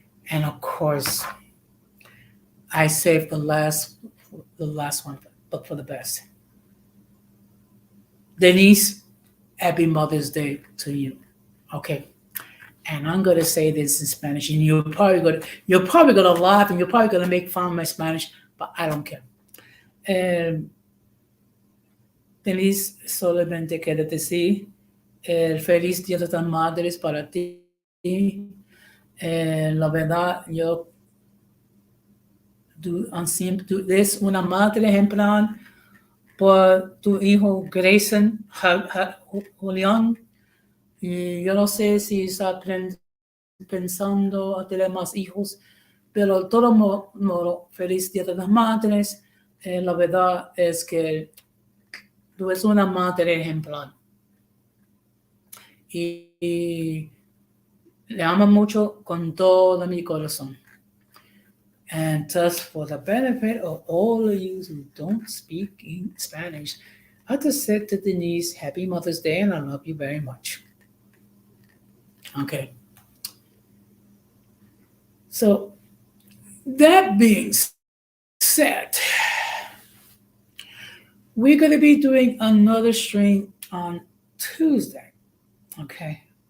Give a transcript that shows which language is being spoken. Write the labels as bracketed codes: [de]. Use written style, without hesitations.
[en] And of course, I saved the last one, but for the best. Denise, happy Mother's Day to you. Okay. And I'm gonna say this in Spanish, and you're probably gonna laugh, and you're probably gonna make fun of my Spanish, but I don't care. [es] Um, Denise, solamente quiero decir el feliz Día de las Madres para ti. La verdad, tú eres una madre ejemplar por tu hijo Grayson Julián. Y yo no sé si está pensando a tener más hijos, pero de todo modo, feliz Día de las Madres. La verdad es que tú eres una madre ejemplar. Y le amo mucho con todo mi corazón. [en] And just for the benefit of all of you who don't speak in Spanish, I just said to Denise, Happy Mother's Day, and I love you very much. Okay. So, that being said, we're going to be doing another stream on Tuesday. Okay.